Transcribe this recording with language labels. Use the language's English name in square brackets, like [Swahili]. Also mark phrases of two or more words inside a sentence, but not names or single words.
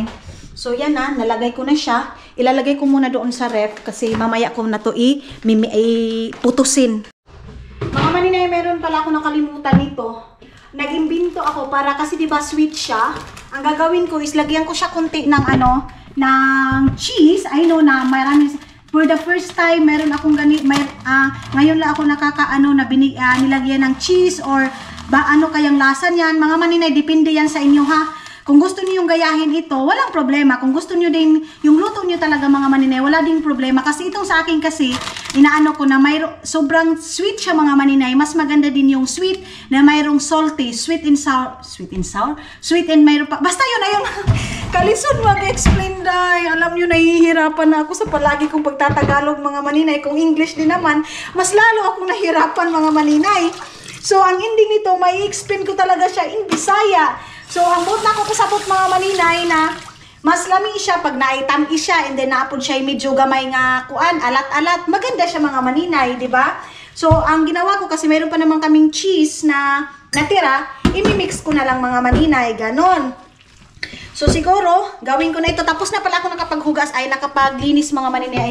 [Filipino] So, yan na. Nalagay ko na siya. Ilalagay ko muna doon sa ref kasi mamaya ko na to putusin. Mga maninay, meron pala ako nakalimutan nito. Nag-imbento ako para kasi diba sweet siya. Ang gagawin ko is lagyan ko siya konti ng ng cheese. [English] I know [Filipino] na marami. [English] For the first time, [Filipino] meron akong ngayon lang ako nilagyan ng cheese or kayang lasa niyan. Mga maninay, depende yan sa inyo ha. Kung gusto niyo yung gayahin ito, walang problema. Kung gusto niyo din yung luto niyo talaga mga maninay, wala ding problema. Kasi itong sa akin kasi, inaano ko na sobrang sweet siya mga maninay. Mas maganda din yung sweet na mayroong salty, sweet and mayroong pa. [Cebuano] Basta yun na yung kalison mag-explain day. [Filipino] Alam niyo, nahihirapan na ako sa palagi kong pagtatagalog mga maninay. Kung English din naman, mas lalo akong nahirapan mga maninay. So, ang ending nito, may explain ko talaga siya [English] in Bisaya. [Cebuano] So, ang buot na ako pasabot mga maninay na mas lami siya pag naitami siya and then naapod siya medyo gamay nga alat-alat. [Filipino] Maganda siya mga maninay, di ba? So, ang ginawa ko kasi mayroon pa naman kaming cheese na natira, imimix ko na lang mga maninay, ganon. So, siguro, gawin ko na ito. Tapos na pala ako nakapaghugas, nakapaglinis mga maninay.